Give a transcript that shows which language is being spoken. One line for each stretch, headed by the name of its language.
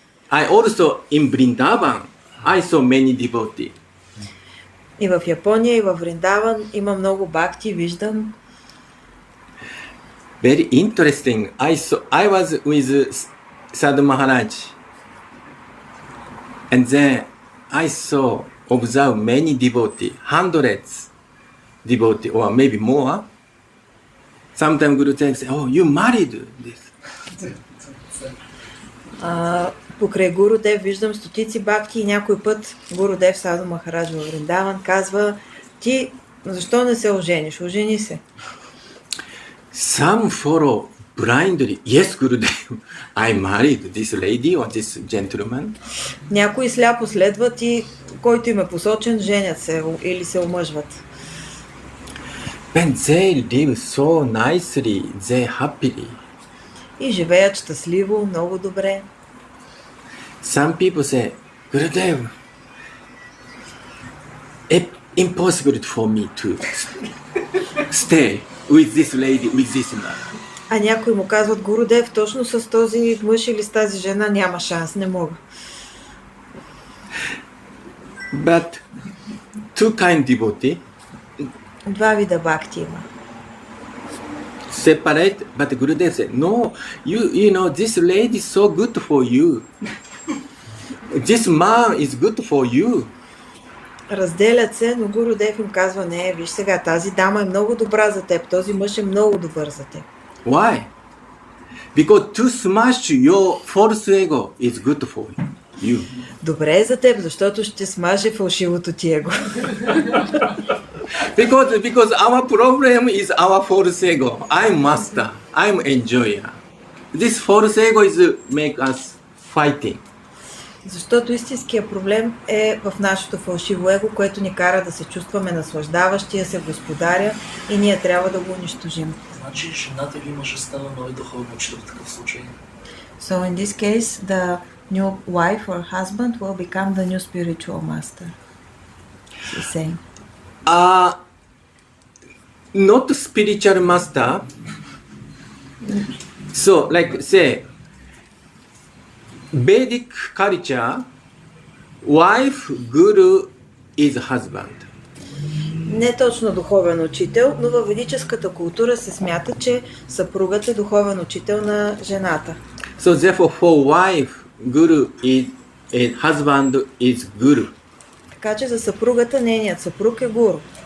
English: I also in Vrindavan, I saw many devotees.
Bulgarian: И в Япония, и в Вриндаван има много бхакти, виждам.
English: Very interesting. I was with Sadhu Maharaj, and then I observe many devotees, hundreds devotees, or maybe more. Sometimes Guru says, "Oh, you married this."
Bulgarian: Покрай Гурудев виждам стотици бхакти и някой път Гурудев Саду Махарадж във Вриндаван казва, ти защо не се ожениш? Ожени се.
English: Some follow blindly. Yes, Gurudev, I married this lady or this gentleman.
Bulgarian: Някои сляпо следват и който им е посочен, женят се или се омъжват.
English: When they live so nicely, they happily.
Bulgarian: И живеят щастливо, много добре.
English: Some people say, Gurudev, it's impossible for me to stay with this lady, with this man.
Bulgarian: А някои му казват, Гурудев, точно с този мъж или с тази жена няма шанс, не мога.
English: But two kind devotee,
Bulgarian: Два вида бхакти има.
English: separate, but Gurudev said, no, you know, this lady is so good for you. This man is good for you.
Bulgarian: Разделят се, но Гурудев им казва, не, виж сега, тази дама е много добра за теб, този мъж е много добър за теб.
English: Why? Because to smash your false ego is good for you.
Bulgarian: Добре е за теб, защото ще смаже фалшивото ти его.
English: Because our problem is our false ego. I'm master. I'm enjoyer. This false ego is make us fighting.
Bulgarian: Защото истинският проблем е в нашето фалшиво его, което ни кара да се чувстваме наслаждаващия се господаря и ние трябва да го унищожим. Значи жената или мъжа става нови духовен учител в такъв случай.
English: So in this case, the new wife or husband will become the new spiritual master. She's saying. Not spiritual master. So, like say, Vedic culture, wife, guru is husband.
Bulgarian: Не точно духовен учител, но във ведическата култура се смята, че съпругът е духовен учител на жената.
English: So therefore, for wife, guru is husband is guru.
Bulgarian: Така че за съпругата нейният съпруг е гуру.